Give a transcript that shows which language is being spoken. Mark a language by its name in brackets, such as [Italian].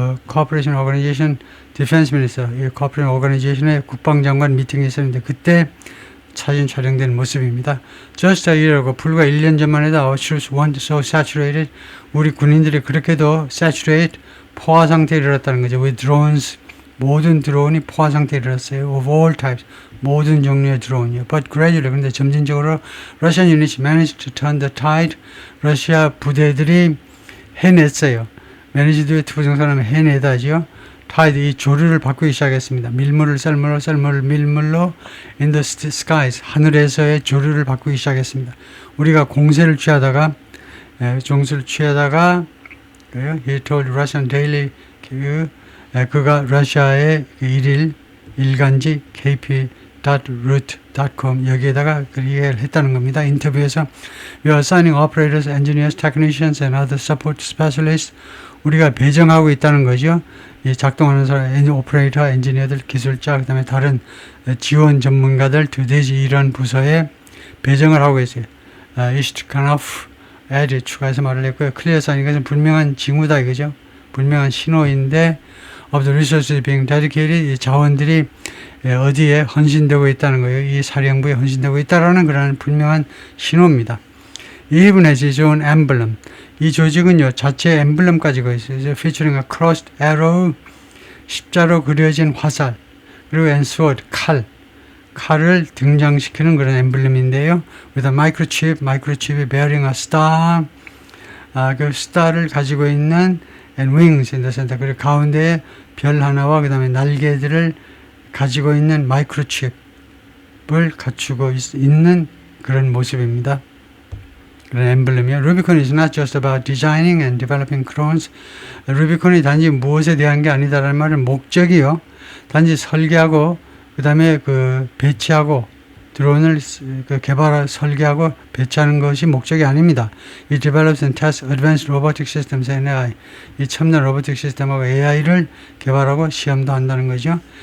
[Korean] Cooperation Organization Defense Minister 이 Cooperation Organization의 국방장관 미팅이 있었는데 그때 사진 촬영된 모습입니다. [English] Just a year ago [Korean] 불과 1년 전만 해도 [English] our troops weren't so saturated [Korean] 우리 군인들이 그렇게도 saturate 포화 상태에 이르렀다는 거죠. [English] With drones [Korean] 모든 드론이 포화 상태에 이르렀어요. [English] Of all types [Korean] 모든 종류의 드론이요. [English] But gradually [Korean] 그런데 점진적으로 [English] Russian units managed to turn the tide [Korean] 러시아 부대들이 해냈어요. 매니지드의 투부정사는 해내다지요. 타이드 이 조류를 바꾸기 시작했습니다. 밀물을 썰물로 썰물을 밀물로 [English] in the skies [Korean] 하늘에서의 조류를 바꾸기 시작했습니다. 우리가 공세를 취하다가 종수를 취하다가 [English] he told Russian Daily [Korean] 그가 러시아의 일간지 kp.root.com 여기에다가 그 얘기를 했다는 겁니다. 인터뷰에서 We are assigning operators, engineers, technicians and other support specialists 우리가 배정하고 있다는 거죠. 이 작동하는 사람, 오퍼레이터, 엔지니어들, 기술자, 그 다음에 다른 지원 전문가들 두 대지 이런 부서에 배정을 하고 있어요. 이시트카노프 에디 추가해서 말을 했고요. 클리어 사인 이것은 분명한 징후다 이거죠. 분명한 신호인데 [English] of the resources being dedicated [Korean] 이 자원들이 어디에 헌신되고 있다는 거예요. 이 사령부에 헌신되고 있다라는 그런 분명한 신호입니다. [English] Even as its own emblem [Korean] 이 조직은요 자체 엠블럼 가지고 있어요. [English] featuring a crossed arrow [Korean] 십자로 그려진 화살 그리고 [English] and sword [Korean] 칼을 등장시키는 그런 엠블럼인데요. [English] with a microchip이 bearing a star [Korean] 그 스타를 가지고 있는 [English] and wings in the center [Korean] 그리고 가운데에 별 하나와 그 다음에 날개들을 가지고 있는 마이크로칩을 갖추고 있는 그런 모습입니다. 그런 엠블럼이요. [English] Rubicon is not just about designing and developing drones. [Korean] 루비콘이 단지 무엇에 대한 게 아니다라는 말은 목적이요. 단지 설계하고 그 다음에 배치하고 드론을 설계하고 배치하는 것이 목적이 아닙니다. [English] It develops and tests advanced robotic systems and AI. [Korean] 이 첨단 로보틱 시스템하고 AI를 개발하고 시험도 한다는 거죠.